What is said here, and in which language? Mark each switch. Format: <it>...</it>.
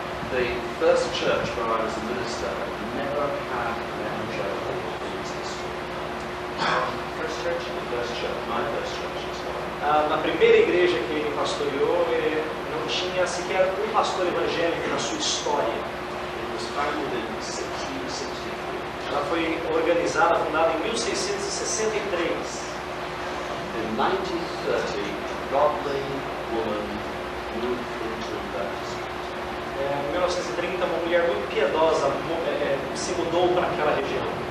<en>The first church where I was a minister never had an evangelical ministry. First church? The first church, my first church.</en> <pt>Na primeira igreja que ele pastoreou, não tinha sequer um pastor evangélico na sua história.</pt> <en>It was founded in 1663.</en> <pt>Ela foi organizada, fundada em 1663.</pt> <en>In 1930, a godly woman moved into that street.</en> <pt>Em 1930, uma mulher muito piedosa se mudou para aquela região.</pt>